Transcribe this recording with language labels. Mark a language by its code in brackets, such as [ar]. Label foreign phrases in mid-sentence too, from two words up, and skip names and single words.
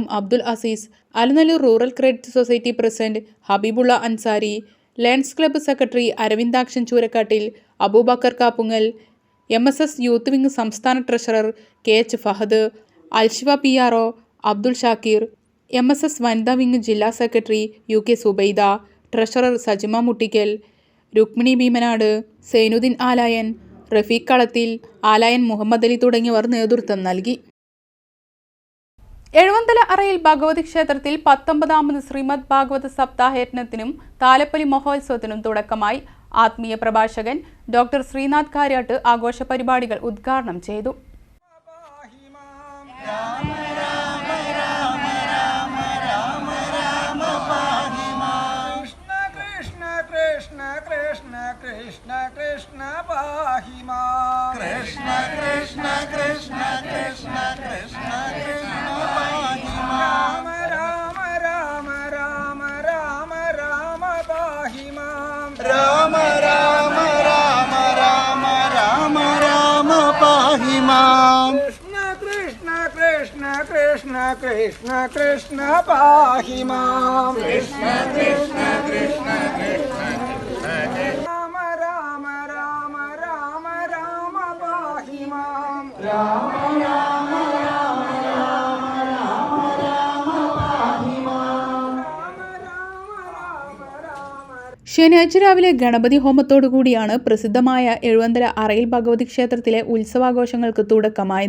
[ml] അബ്ദുൽ അസീസ്, അലനല്ലൂർ റൂറൽ ക്രെഡിറ്റ് സൊസൈറ്റി പ്രസിഡന്റ് ഹബീബുള്ള അൻസാരി, ലയൺസ് ക്ലബ്ബ് സെക്രട്ടറി അരവിന്ദാക്ഷൻ ചൂരക്കാട്ടിൽ, അബൂബക്കർ കാപ്പുങ്ങൽ, MSS യൂത്ത് വിംഗ് സംസ്ഥാന ട്രഷറർ KH ഫഹദ്, അൽഷിഫ PRO അബ്ദുൾ ഷാക്കിർ, MSS വനിതാ വിംഗ് ജില്ലാ സെക്രട്ടറി UK സുബൈദ, ട്രഷറർ സജിമ മുട്ടിക്കൽ, രുക്മിണി ഭീമനാട്, സൈനുദ്ദീൻ ആലായൻ, റഫീഖ് കളത്തിൽ, ആലായൻ മുഹമ്മദ് അലി തുടങ്ങിയവർ നേതൃത്വം നൽകി. എഴുവന്തല അറയിൽ ഭഗവതി ക്ഷേത്രത്തിൽ 19ാമത് ശ്രീമദ് ഭാഗവത സപ്താഹയജ്ഞത്തിനും താലപ്പൊലി മഹോത്സവത്തിനും തുടക്കമായി. ആത്മീയ പ്രഭാഷകൻ ഡോക്ടർ ശ്രീനാഥ് കാര്യാട്ട് ആഘോഷ പരിപാടികൾ ഉദ്ഘാടനം ചെയ്തു. [sa] Krishna Krishna pahi ma Krishna Krishna Krishna Krishna Krishna Krishna pahi ma Rama Rama Rama Rama Rama pahi ma Rama Rama Rama Rama Rama Rama pahi ma Krishna Krishna Krishna Krishna Krishna Krishna pahi ma Krishna Krishna Krishna Krishna [ml] ശനിയാഴ്ച രാവിലെ ഗണപതി ഹോമത്തോടുകൂടിയാണ് പ്രസിദ്ധമായ എഴുവന്തല അറയിൽ ഭഗവതി ക്ഷേത്രത്തിലെ ഉത്സവാഘോഷങ്ങൾക്ക് തുടക്കമായത്.